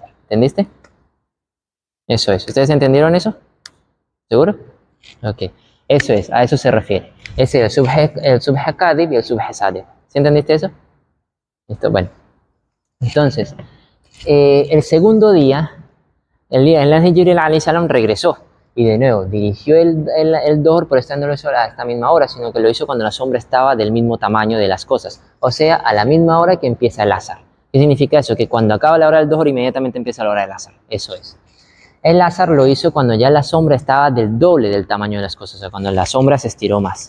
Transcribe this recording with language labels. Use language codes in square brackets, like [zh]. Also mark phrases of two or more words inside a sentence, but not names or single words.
[es] ¿Entendiste? Eso es. ¿Ustedes entendieron eso? ¿Seguro? Ok. Eso es, a eso se refiere. Es el [ar] صبح كاذب [es] y el [ar] صبح صادق. [es] ¿Sí entendiste eso? Listo, bueno. Entonces, el segundo día, el día en la Jibril [ar] عليه السلام [es] regresó y de nuevo dirigió el Dohr, pero esta no lo hizo a esta misma hora, sino que lo hizo cuando la sombra estaba del mismo tamaño de las cosas, o sea, a la misma hora que empieza el Asar. ¿Qué significa eso? Que cuando acaba la hora del Dohr, inmediatamente empieza la hora del Asar. Eso es. El Asar lo hizo cuando ya la sombra estaba del doble del tamaño de las cosas, o sea, cuando la sombra se estiró más.